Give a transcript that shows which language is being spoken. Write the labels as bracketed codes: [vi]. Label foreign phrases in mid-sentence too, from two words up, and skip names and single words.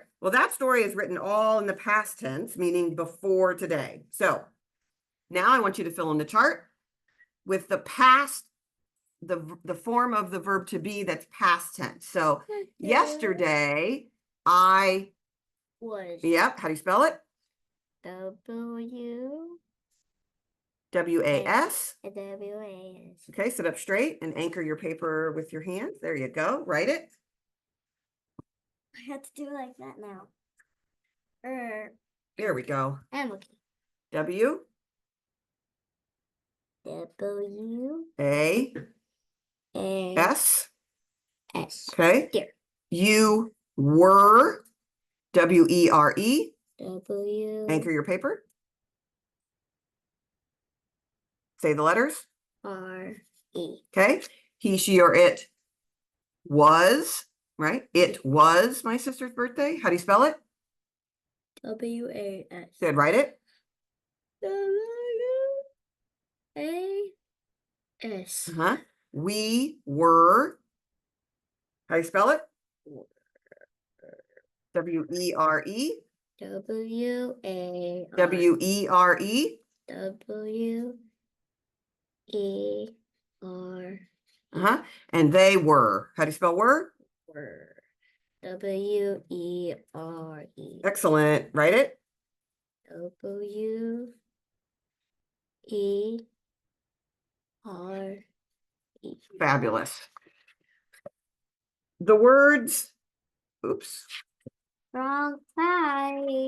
[en] Well, that story is written all in the past tense, meaning before today. So now I want you to fill in the chart with the past, the form of the verb to be that's past tense. So yesterday, I Was. Yep. How do you spell it? W. W-A-S. W-A-S. Okay, sit up straight and anchor your paper with your hands. There you go. Write it. I have to do it like that now. There we go. I'm looking. W. W. A. A. S. S. Okay. Here. You were. W-E-R-E. W. Anchor your paper. Say the letters. R-E. Okay. He, she, or it was, right? It was my sister's birthday. How do you spell it? W-A-S. Good. Write it. W-A-S. We were. How do you spell it? W-E-R-E. W-A-R. W-E-R-E. W-E-R. And they were. How do you spell were? Were. W-E-R-E. Excellent. Write it. E R E. Fabulous. The words, oops, Wrong side.